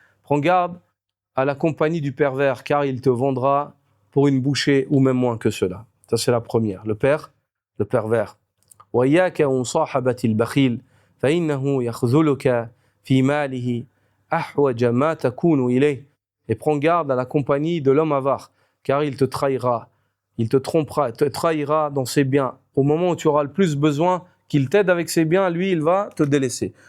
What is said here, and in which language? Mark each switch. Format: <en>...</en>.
<fr>Prends garde à la compagnie du pervers car il te vendra pour une bouchée ou même moins que cela. Ça c'est la première, le pervers.</fr> <ar>وإياك ومصاحبة البخيل فإنه يخذلك في ماله أحوج ما تكون إليه.</ar> <fr>Et prends garde à la compagnie de l'homme avare car il te trahira. Il te trompera, te trahira dans ses biens. Au moment où tu auras le plus besoin qu'il t'aide avec ses biens, lui, il va te délaisser.</fr>